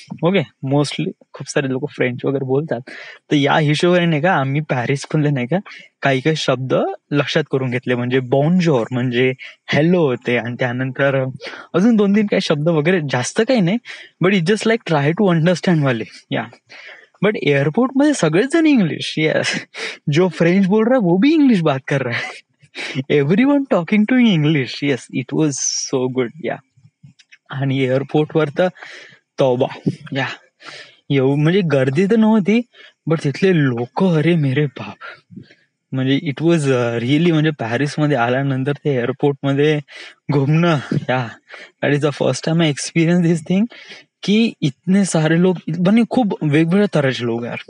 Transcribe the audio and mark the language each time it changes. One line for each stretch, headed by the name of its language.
Marathi: Okay, mostly खूप सारे लोक फ्रेंच वगैरे बोलतात. तर या हिशोबाने नाही का आम्ही पॅरिस मधले नाही का काही काही शब्द लक्षात करून घेतले. म्हणजे बॉन्जोर म्हणजे हॅलो होते, आणि त्यानंतर अजून 2-3 काही शब्द वगैरे, जास्त काही नाही,
English: but it just like try to understand
Marathi: वाले. या बट एयरपोर्ट मध्ये सगळेच जण इंग्लिश.
Hindi: यस, जो फ्रेंच बोल रहा है वो भी इंग्लिश बात कर रहा है.
English: Everyone talking to English. Yes, it was so good.
Marathi: या आणि एअरपोर्टवर तर तौबा. या म्हणजे गर्दी तर नव्हती, बट तिथले लोक,
Hindi: अरे मेरे बाप,
Marathi: म्हणजे इट वॉज रिअली, म्हणजे पॅरिसमध्ये आल्यानंतर ते एअरपोर्टमध्ये घुमणं, या
English: that is the first time I experience this thing,
Hindi: की इतने सारे लोक,
Marathi: म्हणजे खूप वेगवेगळ्या तऱ्हेचे लोक यार.